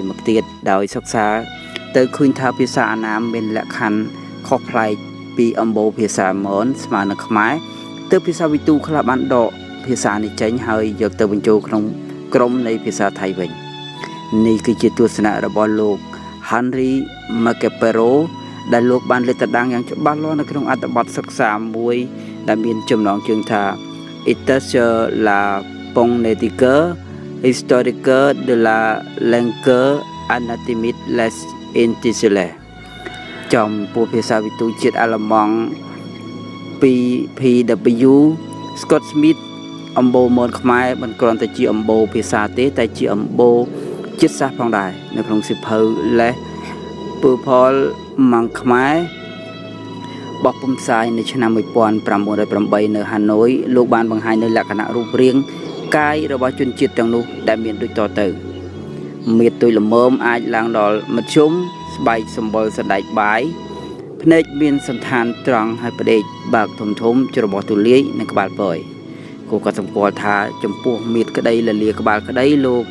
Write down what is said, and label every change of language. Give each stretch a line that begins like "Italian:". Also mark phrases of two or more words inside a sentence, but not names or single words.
Khmer: មកទៀតដោយសិក្សាទៅឃើញថាភាសាអាណាមមានលក្ខខណ្ឌខុសប្លែកពីអំបូរភាសាមនស្មើនឹងខ្មែរទើបភាសាវិទូខ្លះបានដកភាសានេះចេញហើយយកទៅបញ្ចូលក្នុងក្រុមនៃភាសាថៃវិញនេះគឺជាទស្សនៈរបស់លោក Henry Macapero ដែលលោកបានលើកដង្កយ៉ាង ច្បាស់លាស់នៅក្នុងអត្ថបទសិក្សាមួយដែលមានចំណងជើងថា Études sur la phonétique historique de la langue anatomique les intitulés ចំពោះភាសាវិទូជាតិអាល្លឺម៉ង់ ពី PW Scott Smith អំបូរមនខ្មែរមិនគ្រាន់តែជាអំបូរភាសាទេតែជាអំបូរជាតិសាសន៍ផងដែរ នៅក្នុងសៀវភៅ Les Purple Monk ខ្មែរបោះពុម្ពផ្សាយនៅឆ្នាំ1908នៅហាណូយលោកបានបង្ហាញនៅលក្ខណៈរូបរាងកាយរបស់ជនជាតិទាំងនោះដែលមានដូចតទៅមាឌទុយល្មមអាចឡើងដល់មធ្យមស្បែកសម្បុរសណ្ដែកបាយភ្នែកមានសន្តានត្រង់ហើយផ្ដេកបើកធំច្របោះទូលាយនិងក្បាលពយគូក៏សម្គាល់ថាចំពោះមាឌក្តីលលាក្បាលក្តីលោក